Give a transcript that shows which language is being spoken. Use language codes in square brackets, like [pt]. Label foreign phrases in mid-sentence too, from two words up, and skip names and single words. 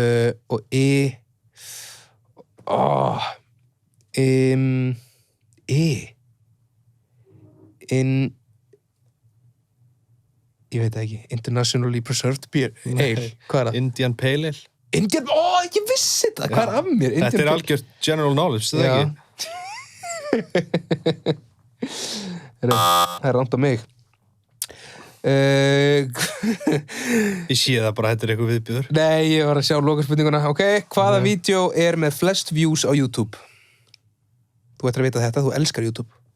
[is] Og E. Ég veit það ekki. [en] Internationally Preserved Beer Ale. [is] Hvað er það? [en] Indian Pale Ale. [is] Indian, ég vissi þetta. Hvað er af mér? Þetta er algjört [en] general knowledge, [is] það ekki? Það er rámt á mig. Ég sé það bara, þetta er eitthvað viðbjóður. Nei, ég var að sjá lokaspurninguna. Ok, hvaða vídeo er með flest views á YouTube? Þú ættir að vita þetta, þú elskar YouTube.